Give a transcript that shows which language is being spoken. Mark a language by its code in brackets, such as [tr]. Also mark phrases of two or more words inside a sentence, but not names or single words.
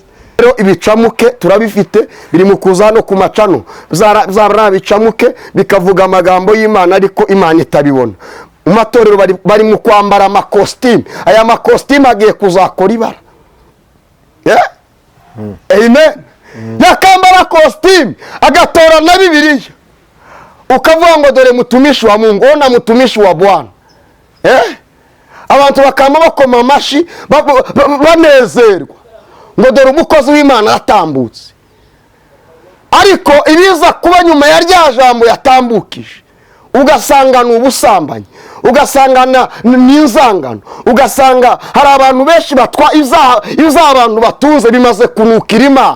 [rw] Rero ibicamuke turabifite, biri mu kuza hano ku macano, bicamuke bikavuga amagambo y'Imana ariko Imana itabibona. Mu matorero bari mu kwambara amakositimu, aya makositimu agiye kuzakora ibara. Amen. Yakambara kositimu agatora na Bibiliya, ukavuga ngo dore [sw] mutumishi wa Mungu, ona mutumishi wa Bwana. [rw] Abantu bakama bakoma amashi banezerwa ngo dore umukozi w'Imana atambutse. Ariko ibiza kuba nyuma ya rya jambo yatambukije, ugasanga ni ubusambanyi, ugasanga ni inzangano, ugasanga hari abantu benshi batwa ibyaha abantu batunze bimaze kunukira Imana.